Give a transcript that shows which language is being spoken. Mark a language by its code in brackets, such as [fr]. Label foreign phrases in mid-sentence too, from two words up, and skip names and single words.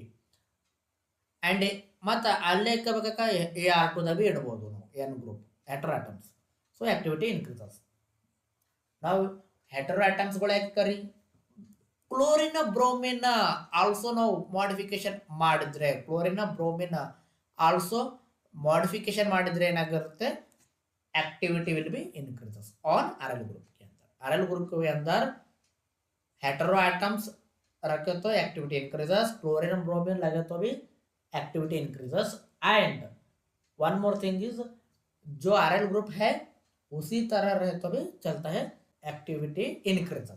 [kn] ಆ್ಯಂಡ್ ಮತ್ತು ಅಲ್ಲೇ ಬೇಕಾಗ AR2ದಾಗ ಇಡ್ಬೋದು ನಾವು [en] N group hetero atoms. so activity increases. [kn] ನಾವು [en] hetero atomsಗಳು [kn] ಯಾಕೆ ಕರಿ, [en] chlorine bromine also [kn] ನಾವು ಮಾಡಿಫಿಕೇಶನ್ ಮಾಡಿದ್ರೆ ಏನಾಗಿರುತ್ತೆ, [en] activity will be increases on aryl group [hi] के अंदर [en] hetero atoms [hi] रखे तो [en] activity increases, क्लोरीन और ब्रोमीन [hi] लगे तो भी [en] activity increases. and one more thing is, [hi] जो [en] aryl group [hi] है उसी तरह रहे तो भी चलता है, [en] activity increases.